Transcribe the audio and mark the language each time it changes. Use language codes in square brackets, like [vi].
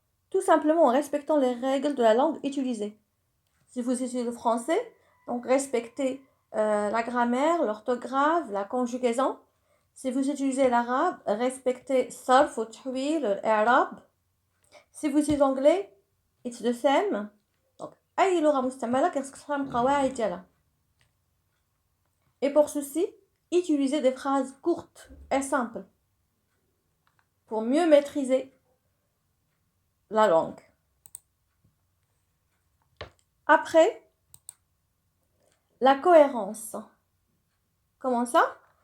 [fr] Tout simplement en respectant les règles de la langue utilisée. Si vous utilisez le français, donc respectez la grammaire, l'orthographe, la conjugaison. Si vous utilisez l'arabe, respectez sarf ou tahwil, l'arabe. Si vous utilisez l'anglais, [en] it's the same. [fr] Donc, [ar] أي لغة مستعملة كتفهم القواعد ديالها. [fr] Et pour ceci, utilisez des phrases courtes et simples pour mieux maîtriser la langue. Après, la cohérence. Comment ça?